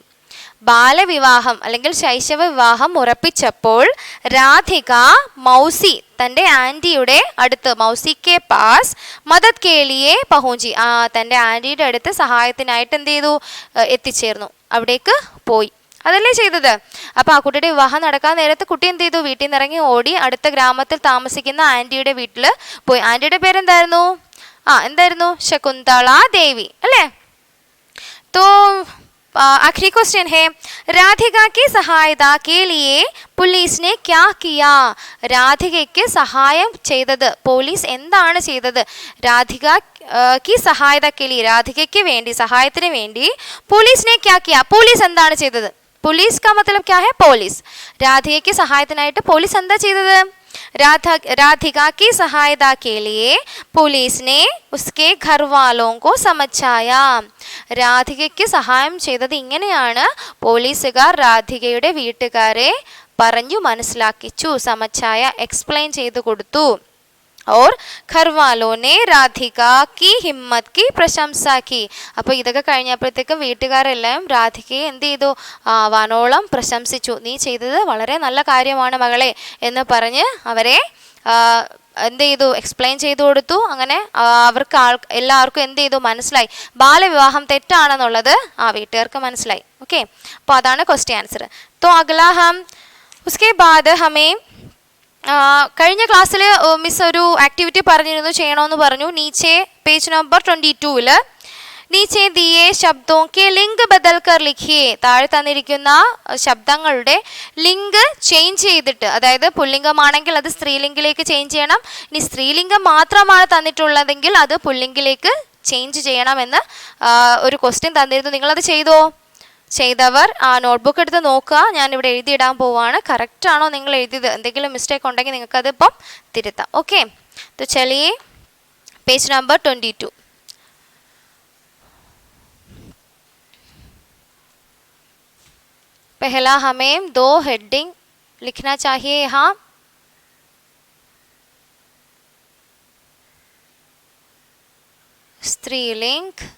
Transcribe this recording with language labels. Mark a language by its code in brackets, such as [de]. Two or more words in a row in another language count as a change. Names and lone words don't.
[ml] ബാലവിവാഹം അല്ലെങ്കിൽ ശൈശവ വിവാഹം ഉറപ്പിച്ചപ്പോൾ രാധിക മൗസി, തൻ്റെ ആൻറ്റിയുടെ അടുത്ത്, [hi] मौसी के पास मदद के लिए पहुँची, [ml] തൻ്റെ ആൻറ്റിയുടെ അടുത്ത് സഹായത്തിനായിട്ട് എന്ത് ചെയ്തു? എത്തിച്ചേർന്നു, അവിടേക്ക് പോയി. അതല്ലേ ചെയ്തത്? അപ്പോൾ ആ കുട്ടിയുടെ വിവാഹം നടക്കാൻ നേരത്ത് കുട്ടി എന്ത് ചെയ്തു? വീട്ടിൽ നിന്ന് ഇറങ്ങി ഓടി അടുത്ത ഗ്രാമത്തിൽ താമസിക്കുന്ന ആൻറ്റിയുടെ വീട്ടിൽ പോയി. ആൻറ്റിയുടെ പേരെന്തായിരുന്നു? എന്തായിരുന്നു? ശകുന്തള ദേവി അല്ലേ. [hi] तो आखिरी क्वेश्चन है, राधिका की सहायता के लिए पुलिस ने क्या किया. [ml] രാധികയ്ക്ക് സഹായം ചെയ്തത് പോലീസ് എന്താണ് ചെയ്തത്? [hi] രാധിക की सहायता के लिए, [ml] രാധികയ്ക്ക് വേണ്ടി, സഹായത്തിന് വേണ്ടി പോലീസ് [hi] ने क्या किया. [ml] പോലീസ് എന്താണ് ചെയ്തത്? പോലീസ് [hi] का मतलब क्या है? [ml] പോലീസ്. രാധികയ്ക്ക് സഹായത്തിനായിട്ട് പോലീസ് എന്താ ചെയ്തത്? [hi] राधिका की सहायता के लिए पुलिस ने उसके घर वालों को समझाया. [ml] രാധികയ്ക്ക് സഹായം ചെയ്തത് ഇങ്ങനെയാണ്. പോലീസുകാർ രാധികയുടെ വീട്ടുകാരെ പറഞ്ഞു മനസ്സിലാക്കിച്ചു. സമച്ചായ എക്സ്പ്ലെയിൻ ചെയ്തു കൊടുത്തു. [hi] और घर वालों ने राधिका की हिम्मत की प्रशंसा की. [ml] അപ്പോൾ ഇതൊക്കെ കഴിഞ്ഞപ്പോഴത്തേക്കും വീട്ടുകാരെല്ലാം രാധികയെ എന്ത് ചെയ്തു? വാനോളം പ്രശംസിച്ചു. നീ ചെയ്തത് വളരെ നല്ല കാര്യമാണ് മകളെ എന്ന് പറഞ്ഞ് അവരെ എന്ത് ചെയ്തു? എക്സ്പ്ലെയിൻ ചെയ്തു കൊടുത്തു. അങ്ങനെ അവർക്ക് എല്ലാവർക്കും എന്ത് ചെയ്തു? മനസ്സിലായി ബാലവിവാഹം തെറ്റാണെന്നുള്ളത് ആ വീട്ടുകാർക്ക് മനസ്സിലായി. ഓക്കെ, അപ്പോൾ അതാണ് [en] question answer. [hi] तो अगला हम उसके बाद हमें [ml] കഴിഞ്ഞ ക്ലാസ്സിൽ മിസ് ഒരു ആക്ടിവിറ്റി പറഞ്ഞിരുന്നു, ചെയ്യണമെന്ന് പറഞ്ഞു. [hi] നീച്ചെ [en] page number [hi] 22 नीचे दिये शब्दों के लिंग बदल कर लिखिए. [ml] താഴെ തന്നിരിക്കുന്ന ശബ്ദങ്ങളുടെ ലിംഗ് ചേഞ്ച് ചെയ്തിട്ട്, അതായത് പുല്ലിംഗമാണെങ്കിൽ അത് സ്ത്രീലിംഗിലേക്ക് ചേഞ്ച് ചെയ്യണം. ഇനി സ്ത്രീലിംഗം മാത്രമാണ് തന്നിട്ടുള്ളതെങ്കിൽ അത് പുല്ലിംഗിലേക്ക് ചേഞ്ച് ചെയ്യണമെന്ന് ഒരു ക്വസ്റ്റ്യൻ തന്നിരുന്നു. നിങ്ങളത് ചെയ്തോ? ചെയ്തവർ ആ നോട്ട്ബുക്ക് എടുത്ത് നോക്കുക. ഞാനിവിടെ എഴുതിയിടാൻ പോവുകയാണ്. കറക്റ്റാണോ നിങ്ങൾ എഴുതിയത്? എന്തെങ്കിലും മിസ്റ്റേക്ക് ഉണ്ടെങ്കിൽ നിങ്ങൾക്കത് ഇപ്പം തിരുത്താം. ഓക്കെ, [hi] तो चलिए [en] page number [hi] 22. पहला हमें 2 हेडिंग लिखना चाहिए यहाँ. स्त्रीलिंग.